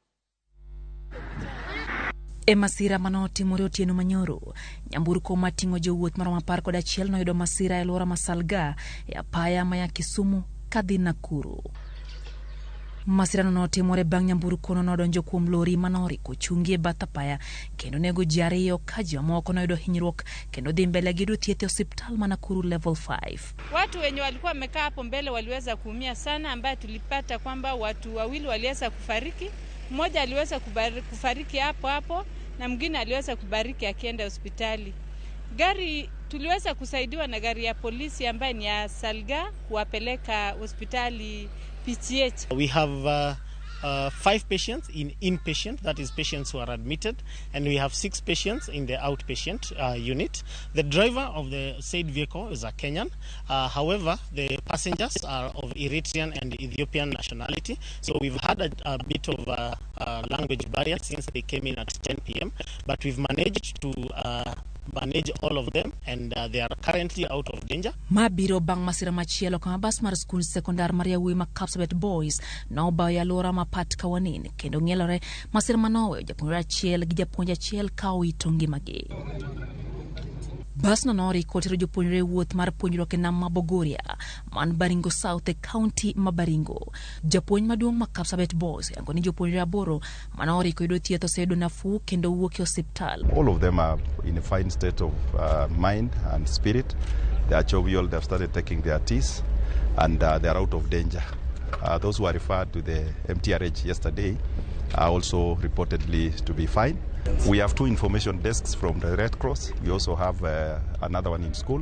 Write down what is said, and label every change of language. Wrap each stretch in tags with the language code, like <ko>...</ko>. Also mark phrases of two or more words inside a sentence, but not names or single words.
<luo>E masira manotimore otieno manyoro, nyamburko mating'o jowuoth maromo 11 noyudo masira e alwora ma Salga e apaya ma Kisumu kadhi Nakuru. Masira notimore bang' nyamburko nodonjo kuom lori manoriko chungi e bath apaya kendo nego ji 2 ka ji moko noyudo hinyruok kendo dhi mbele gi thieth e osiptal ma Nakuru level 5.</luo> <sw>Watu wenye walikuwa wamekaa hapo mbele waliweza kuumia sana, ambaye tulipata kwamba watu 2 waliweza kufariki. Mmoja aliweza kufariki hapo na mwingine aliweza kubariki akienda hospitali. Gari tuliweza kusaidiwa na gari ya polisi ambaye ni ya Salga kuwapeleka hospitali PCH.</sw> <en>We have 5 patients in inpatient, that is patients who are admitted, and we have 6 patients in the outpatient unit. The driver of the said vehicle is a Kenyan. However, the passengers are of Eritrean and Ethiopian nationality. So we've had a bit of a language barrier since they came in at 10 p.m. But we've managed to manage all of them, and they are currently out of danger.</en> <luo>Mabiro bang' masira machielo kama bas mar skul sekondar mar yawuoyi ma Kapsabet Boys na obayo alwora ma Pat Kawanin kendo ng'ielore masira manoweyo japuonjre achiel gi japuonj achiel ka owito ngimagi. Bas no nori kotero jopuonjre wuoth mar puonjruok e nam ma Bogoria man Baringo South e county ma Baringo. Japuonj maduong' ma Kapsabet Boys yango ni jopuonjre aboro manori ko yudo thieth oseyudo nafu kendo wuok e osiptal.</luo> <en>All of them are in a fine state of mind and spirit. They are jovial, they have started taking their teas and they are out of danger. Those who are referred to the MTRH yesterday are also reportedly to be fine. We have 2 information desks from the Red Cross. We also have another one in school.</en>